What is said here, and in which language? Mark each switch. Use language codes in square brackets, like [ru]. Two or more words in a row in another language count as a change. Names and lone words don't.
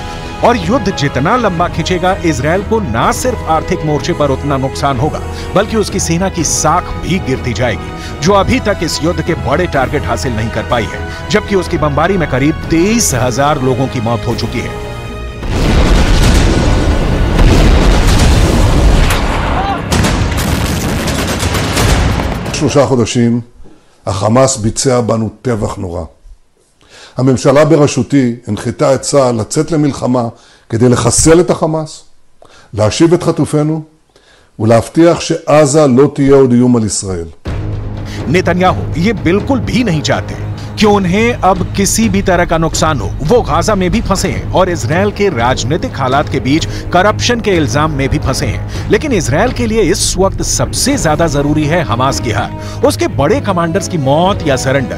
[hi] और युद्ध जितना लंबा खिंचेगा, इजराइल को ना सिर्फ आर्थिक मोर्चे पर उतना नुकसान होगा, बल्कि उसकी सेना की साख भी गिरती जाएगी, जो अभी तक इस युद्ध के बड़े टारगेट हासिल नहीं कर पाई है, जबकि उसकी बमबारी में करीब 23,000 लोगों की मौत हो चुकी है। [he] 3 חודשים החמאס ביצע בנו טבח נורא. הממשלה בראשותי הנחתה את צה"ל לצאת למלחמה כדי לחסל את החמאס, להשיב את חטופינו ולהבטיח שעזה לא תהיה עוד איום על ישראל. [hi] नेतन्याहू ये बिल्कुल भी नहीं चाहते कि उन्हें अब किसी भी तरह का नुकसान हो। वो गाजा में भी फंसे हैं और इजरायल के राजनीतिक हालात के बीच करप्शन के इल्जाम में भी फंसे हैं। लेकिन इजरायल के लिए इस वक्त सबसे ज्यादा जरूरी है हमास की हार, उसके बड़े कमांडर्स की मौत या सरेंडर।